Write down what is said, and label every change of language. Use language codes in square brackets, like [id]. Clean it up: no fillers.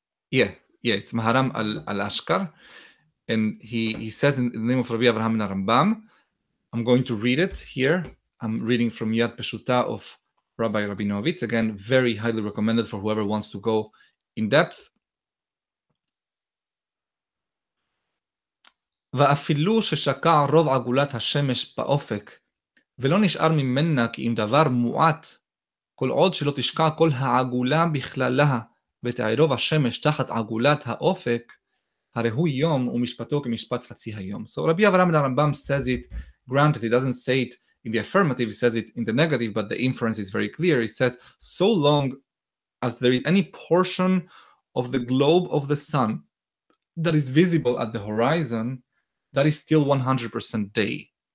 [en] Yeah, it's Maharam al-Ashkar. And he says in the name of Rabbi Avraham ben Harambam, I'm going to read it here. I'm reading from Yad Peshuta of Rabbi Rabinovitz. Again, very highly recommended for whoever wants to go in depth. [he] ואפילו ששקע רוב עגולת השמש באופק, ולא נשאר ממנה כי אם דבר מועט, כל עוד שלא תשקע כל העגולה בכללה, ותערוב השמש תחת עגולת האופק, הרי הוא יום ומשפטו כמשפט חצי היום. [en] So Rabbi Avraham ben Rambam says it, granted he doesn't say it in the affirmative, he says it in the negative, but the inference is very clear. He says, so long as there is any portion of the globe of the sun that is visible at the horizon, that is still 100% day.